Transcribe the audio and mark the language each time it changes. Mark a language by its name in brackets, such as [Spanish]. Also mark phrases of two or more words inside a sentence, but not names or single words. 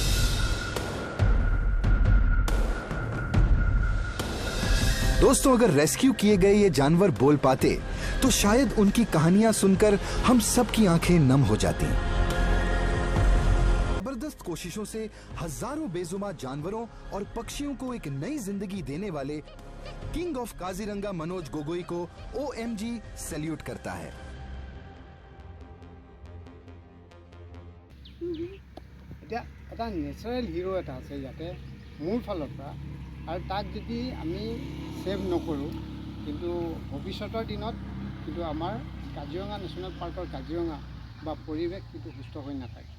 [Hindi] दोस्तों, अगर रेस्क्यू किए गए ये जानवर बोल पाते तो शायद उनकी कहानियां सुनकर हम सबकी आंखें नम हो जाती। जबरदस्त कोशिशों से हजारों बेजुबान जानवरों और पक्षियों को एक नई जिंदगी देने वाले [English] King of Kaziranga [Hindi] मनोज गोगोई को OMG सैल्यूट करता है। [Assamese] এটা এটা [English] natural hero [Assamese] এটা আছে ইয়াতে মোৰ ফালৰ পৰা, আৰু তাক যদি আমি ছেভ নকৰোঁ কিন্তু ভৱিষ্যতৰ দিনত কিন্তু আমাৰ কাজিৰঙা নেশ্যনেল পাৰ্কৰ কাজিৰঙা বা পৰিৱেশ কিন্তু সুস্থ হৈ নাথাকে।